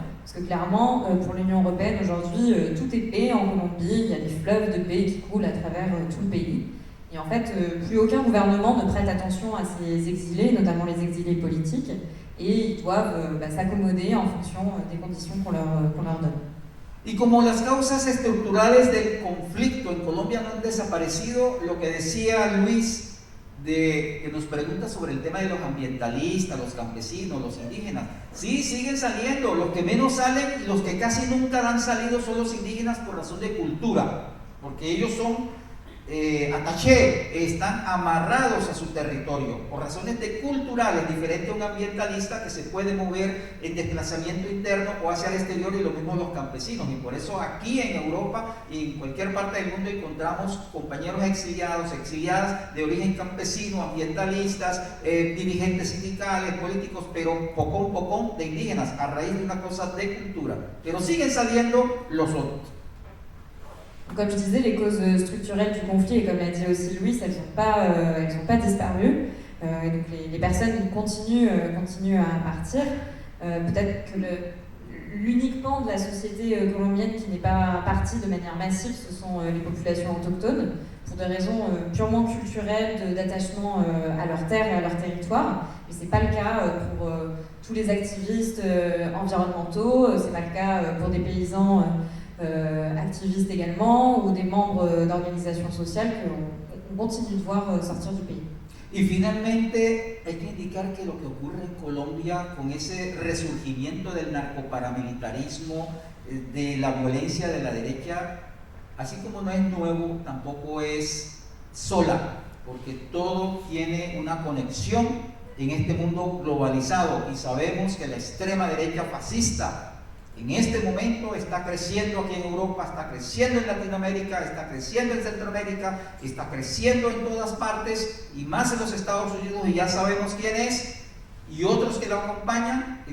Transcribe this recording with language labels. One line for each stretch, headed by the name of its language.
French: Parce que clairement, pour l'Union européenne, aujourd'hui, tout est paix en Colombie, il y a des fleuves de paix qui coulent à travers tout le pays. Et en fait, plus aucun gouvernement ne prête attention à ces exilés, notamment les exilés politiques, et ils doivent s'accommoder en fonction des conditions qu'on leur donne.
Spanish: Y como las causas estructurales del conflicto en Colombia no han desaparecido, lo que decía Luis, que nos pregunta sobre el tema de los ambientalistas, los campesinos, los indígenas, sí, siguen saliendo, los que menos salen y los que casi nunca han salido son los indígenas por razón de cultura, porque ellos son attaché, están amarrados a su territorio por razones culturales, diferente a un ambientalista que se puede mover en desplazamiento interno o hacia el exterior, y lo mismo los campesinos. Y por eso aquí en Europa y en cualquier parte del mundo encontramos compañeros exiliados, exiliadas de origen campesino, ambientalistas, dirigentes sindicales, políticos, pero pocón de indígenas, a raíz de una cosa de cultura. Pero siguen saliendo los otros.
French: Comme je disais, les causes structurelles du conflit, et comme l'a dit aussi Louis, elles n'ont pas disparu. Et donc les personnes continuent à partir. Peut-être que l'unique pan de la société colombienne qui n'est pas parti de manière massive, ce sont les populations autochtones, pour des raisons purement culturelles d'attachement à leur terre et à leur territoire. Mais ce n'est pas le cas pour tous les activistes environnementaux, ce n'est pas le cas pour des paysans activistes également, ou des membres d'organisations sociales qu'on continue de voir sortir du pays.
Spanish: Y finalmente hay que indicar que lo que ocurre en Colombia con ese resurgimiento del narcoparamilitarismo, de la violencia de la derecha, así como no es nuevo, tampoco es sola, porque todo tiene una conexión en este mundo globalizado, y sabemos que la extrema derecha fascista en este momento está creciendo aquí en Europa, está creciendo en Latinoamérica, está creciendo en Centroamérica, está creciendo en todas partes, y más en los Estados Unidos, y ya sabemos quién es, y otros que lo acompañan.